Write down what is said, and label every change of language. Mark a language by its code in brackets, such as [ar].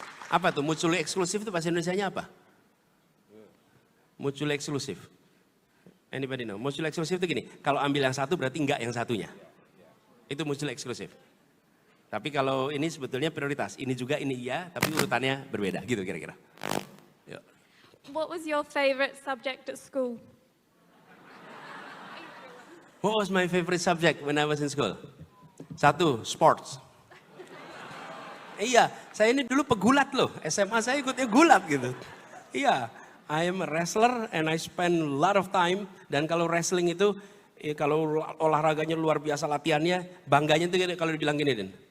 [id] Apa tuh mutually eksklusif itu bahasa Indonesianya apa? Mutually eksklusif. [en] Anybody know? [id] Mutually eksklusif itu gini, kalau ambil yang satu berarti enggak yang satunya. Itu mutually eksklusif. Tapi kalau ini sebetulnya prioritas, ini juga, ini iya, tapi urutannya berbeda, gitu kira-kira. Yuk. [en] What was your favorite subject at school? What was my favorite subject when I was in school? [id] Satu, sports. Iya, saya ini dulu pegulat loh, SMA saya ikutnya gulat gitu. Iya, [en] I am a wrestler and I spend a lot of time, [id] dan kalau wrestling itu, kalau olahraganya luar biasa latihannya, bangganya itu kalau dibilang gini, Den.